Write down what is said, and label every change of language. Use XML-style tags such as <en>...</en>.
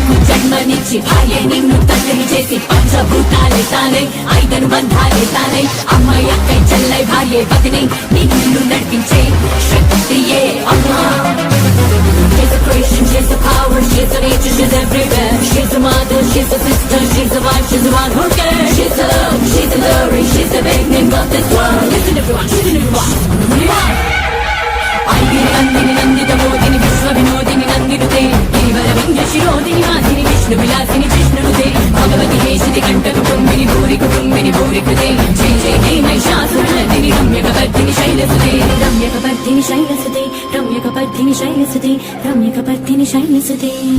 <te>జన్మనిచ్చి భార్య నిన్ను తండ్రిని చేసి పంచభూతాలే తానై ఐదను బంధాలే తానై అమ్మాయి అక్కై చెల్లై భార్య పతిని నిన్ను నడిపించే శక్తియే అమ్మా.</te> <en>She's a Christian, she's a power, she's a nature, she's everywhere. She's a mother, she's a sister, she's a wife, she's the one who cares. She's a love, she's a glory, she's the beginning of this world. Listen everyone, listen everyone.</en> <sa>ఐగిరి Nandini Nanditha మోదిని విశ్వ వినోదిని నందినుతే గిరివర వింధ్య శిరోదిని వాసిని విష్ణు విలాసిని జిష్ణునుతే భగవతి హేషితి కంఠ కుటుంబిని భూరి కుటుంబిని భూరి కృతే జయ జయ హే మహిషాసురనర్దిని రమ్యకపర్దిని శైలసుతే రమ్యకపర్దిని శైలసుతే రమ్యకపర్దిని శైలసుతే రమ్యకపర్దిని శైలసుతే.</sa>